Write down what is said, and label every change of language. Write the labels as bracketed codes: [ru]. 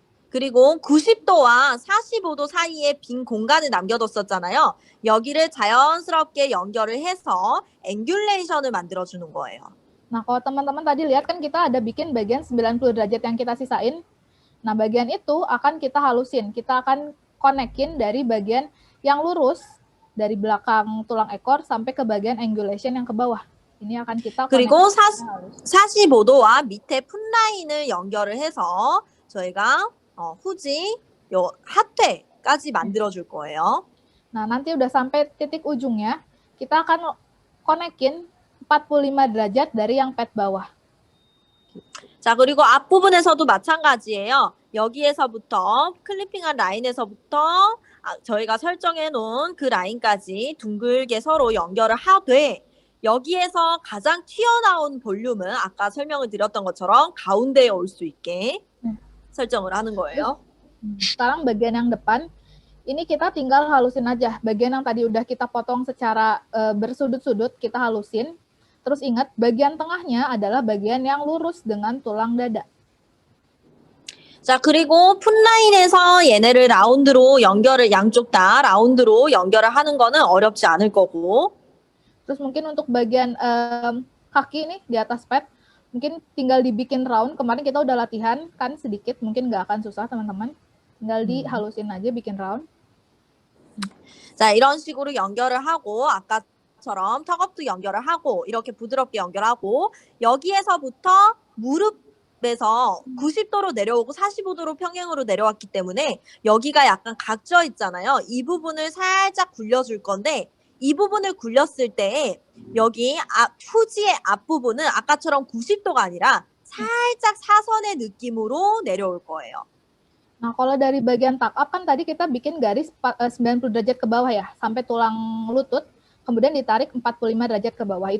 [ko] 그리고 90도와 45도 사이에 빈 공간을 남겨뒀었잖아요. 여기를 자연스럽게 연결을 해서 앵귤레이션을 만들어주는 거예요. [id] Nah, kalau teman-teman tadi lihat kan kita ada bikin bagian 90 derajat yang kita sisain. Nah, bagian itu akan kita halusin. Kita akan konekin dari bagian yang lurus, dari belakang tulang ekor sampai ke bagian angulation yang ke bawah. Ini akan kita [ko] 그리고 45도와 밑에 풋라인을 연결을 해서 저희가 후지 요 하퇴까지 만들어줄 거예요. [id] Nah, nanti udah sampai titik ujungnya, kita akan konekin 45 derajat dari yang pad bawah. [ko] 자, 그리고 앞부분에서도 마찬가지예요. 여기에서부터 클리핑한 라인에서부터 저희가 설정해 놓은 그 라인까지 둥글게 서로 연결을 하되 여기에서 가장 튀어나온 볼륨은 아까 설명을 드렸던 것처럼 가운데에 올 수 있게 설정을 하는 거예요. [id] Sekarang bagian yang depan, ini kita tinggal halusin aja. Bagian yang tadi udah kita potong secara bersudut-sudut, kita halusin. Terus ingat, bagian tengahnya adalah bagian yang lurus dengan tulang dada. [ko] 자, 그리고 풋라인에서 얘네를 라운드로 양쪽 다 라운드로 연결을 하는 거는 어렵지 않을 거고. [id] Terus mungkin untuk bagian kaki nih di atas pad, mungkin tinggal dibikin round. Kemarin kita udah latihan kan sedikit, mungkin nggak akan susah teman-teman. Tinggal dihalusin aja bikin round. [ko] 자, 이런 식으로 연결을 하고 아까처럼 턱업도 연결을 하고 이렇게 부드럽게 연결하고 여기에서부터 무릎에서 90도로 내려오고 45도로 평행으로 내려왔기 때문에 여기가 약간 각져 있잖아요. 이 부분을 살짝 굴려줄 건데 이 부분을 굴렸을 때 여기 후지의 앞부분은 아까처럼 90도가 아니라 살짝 사선의 느낌으로 내려올 거예요. [id] Nah, kalau dari bagian tuck up kan tadi kita bikin garis 90 derajat ke bawah ya, sampai tulang lutut, kemudian ditarik 45 derajat ke bawah.